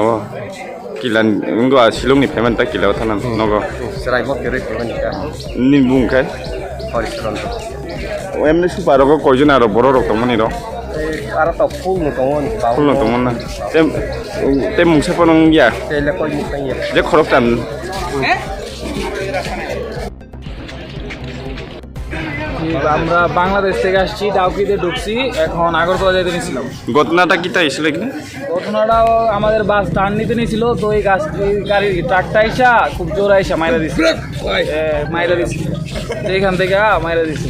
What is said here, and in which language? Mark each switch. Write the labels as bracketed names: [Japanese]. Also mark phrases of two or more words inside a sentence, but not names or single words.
[Turkic languages] wo kilan ngo Shillong ni feman ta kila thanan nogo serai poti re femani ka ni bungkai horizon o emne suparo ko kojuna ro boro rok tongmani ro ara to full no tongoni full no tongmana tem mungse ponong ya tele ko mukanya je khorok tan [Bangla] আমরা বাংলাদেশ থেকে আসছি ডাউকিতে ঢুকছি এখন আগরতলা যেতে নিয়েছিলাম ঘটনাটা কিটা হয়েছিল এখানে ঘটনাটাও আমাদের বাস টার্ন নিতে নিয়েছিল তো এই গাড়ির ট্রাকটা আইসা খুব জোর আইসা মাইরা দিচ্ছে তো এখান থেকে মাইরা দিচ্ছে